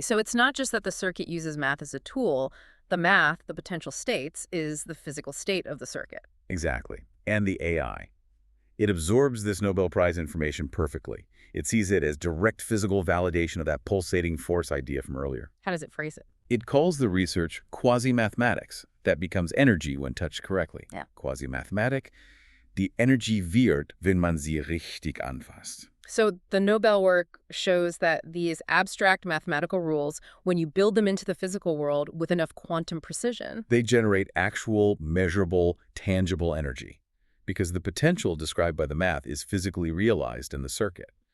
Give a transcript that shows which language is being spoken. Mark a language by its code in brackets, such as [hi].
[en] So it's not just that the circuit uses math as a tool. The math, the potential states, is the physical state of the circuit. Exactly. And the AI. It absorbs this Nobel Prize information perfectly. It sees it as direct physical validation of that pulsating force idea from earlier. How does it phrase it? It calls the research quasi-mathematics that becomes energy when touched correctly. Yeah. [de] Quasi-mathematik, die Energie wird, wenn man sie richtig anfasst. [en] So the Nobel work shows that these abstract mathematical rules, when you build them into the physical world with enough quantum precision, They generate actual, measurable, tangible energy, because the potential described by the math is physically realized in the circuit.